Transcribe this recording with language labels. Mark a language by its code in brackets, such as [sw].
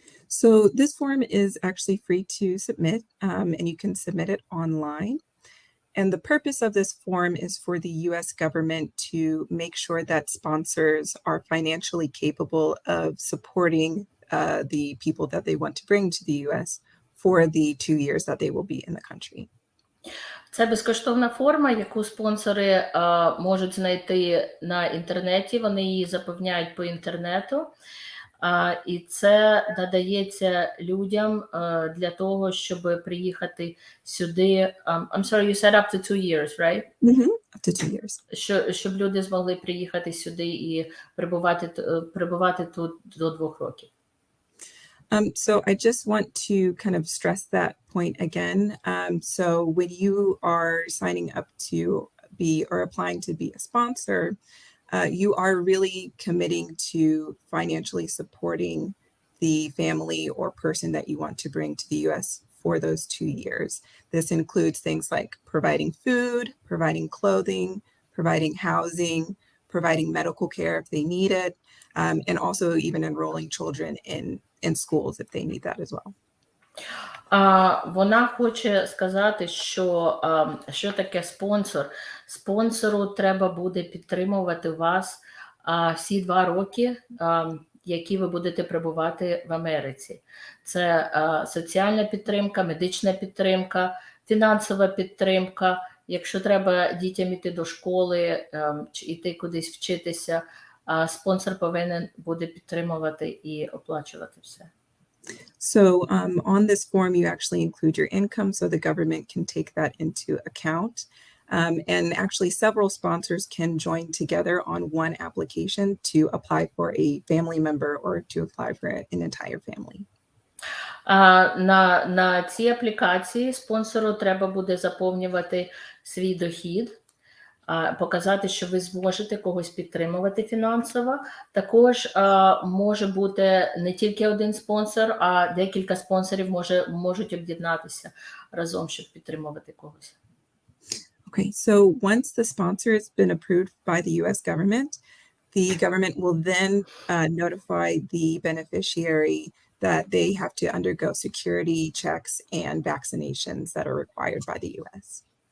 [en] So this form is actually free to submit, and you can submit it online. And the purpose of this form is for the US government to make sure that sponsors are financially capable of supporting the people that they want to bring to the US for the 2 years that they will be in the country. [uk] Це безкоштовна форма, яку спонсори можуть знайти на інтернеті, вони її заповняють по інтернету, і це надається людям для того, щоб приїхати сюди. [en] I'm sorry, you said up to 2 years, right? Up to 2 years. [uk] Щоб люди змогли приїхати сюди і перебувати тут до 2 років. [en] So I just want to kind of stress that point again. So when you are signing up to be or applying to be a sponsor, you are really committing to financially supporting the family or person that you want to bring to the US for those 2 years. This includes things like providing food, providing clothing, providing housing, providing medical care if they need it, and also even enrolling children in schools if they need that as well. [uk] Вона хоче сказати, що таке спонсор. Спонсору треба буде підтримувати вас всі 2 роки, які ви будете перебувати в Америці. Це соціальна підтримка, медична підтримка, фінансова підтримка. Якщо треба дітям йти до школи, чи йти кудись вчитися, спонсор повинен буде підтримувати і оплачувати все. [en] So on this form, you actually include your income so the government can take that into account. And actually several sponsors can join together on one application to apply for a family member or to apply for an entire family. [uk] На цій аплікації спонсору треба буде заповнювати свій дохід, показати, що ви зможете когось підтримувати фінансово. Також може бути не тільки один спонсор, а декілька спонсорів можуть об'єднатися разом, щоб підтримувати когось. [en] Okay, so once the sponsor has been approved by the US government will then notify the beneficiary that they have to undergo security checks and vaccinations that are required by the US.